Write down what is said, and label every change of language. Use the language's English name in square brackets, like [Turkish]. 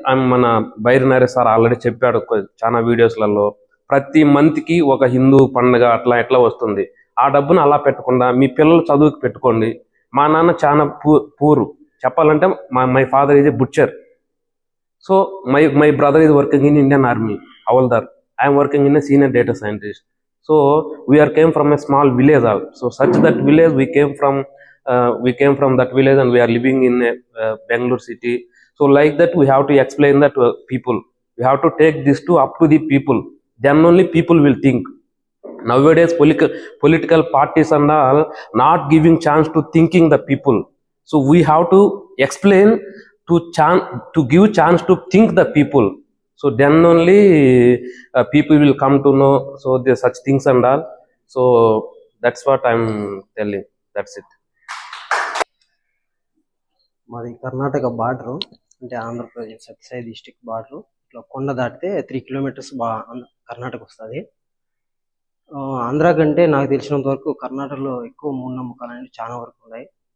[Telugu] మన Bairi Naresh sir already చెప్పాడు చాలా వీడియోస్లలో, ప్రతి మంత్కి ఒక హిందూ పండుగ అట్లా ఎట్లా వస్తుంది. ఆ డబ్బును అలా పెట్టకుండా మీ పిల్లలు చదువుకి పెట్టుకోండి. మా నాన్న చాలా పూరు చెప్పాలంటే, [English] My father is a butcher. So my brother is working in Indian army, హవల్దార్. I'm working in a senior data scientist. So we came from a small village. So such that village we came from that village and we are living in Bangalore city. So like that we have to explain that to people. We have to take this up to the people. Then only people will think. Nowadays political parties and all not giving chance to thinking the people. So we have to explain to give chance to think the people. So then only people will come to know. So there such things and all. So that's what I'm telling. That's it. [Telugu] మాది Karnataka border, అంటే Andhra Pradesh Sathya Sai district border. ఇట్లా కొండ దాటితే 3 kilometres Karnataka వస్తుంది. ఆంధ్ర కంటే నాకు తెలిసినంత వరకు కర్ణాటకలో ఎక్కువ మూఢనమ్మకాలు అనేవి చాలా వరకు ఉన్నాయి.